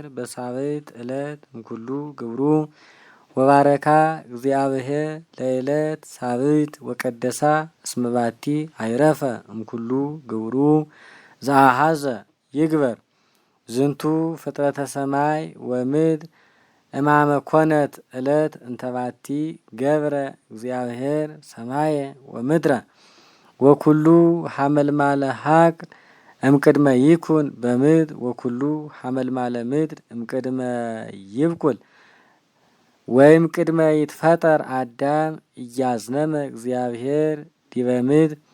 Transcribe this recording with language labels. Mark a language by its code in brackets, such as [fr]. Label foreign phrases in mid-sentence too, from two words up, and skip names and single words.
[gez] በሳብዕት ዕለት እምኩሉ ግብሩ ወባረካ እግዚአብሔር ለዕለት ሳብዕት ወቀደሳ እስመ ባቲ አይረፈ እምኩሉ ግብሩ ዘአሐዘ ይግበር ዝንቱ ፍጥረተ ሰማይ ወምድር እማመ ኮነት ዕለት እንተባቲ ገብረ እግዚአብሔር ሰማየ ወምድረ ወኩሉ ሐመልማለ ሀቅል እምቅድመ ይኩን በምድር ወኩሉ ሐመልማለ ምድር እምቅድመ ይብቁል ወይም ቅድመ ይትፈጠር አዳም እያዝነመ እግዚአብሔር ዲበ ምድር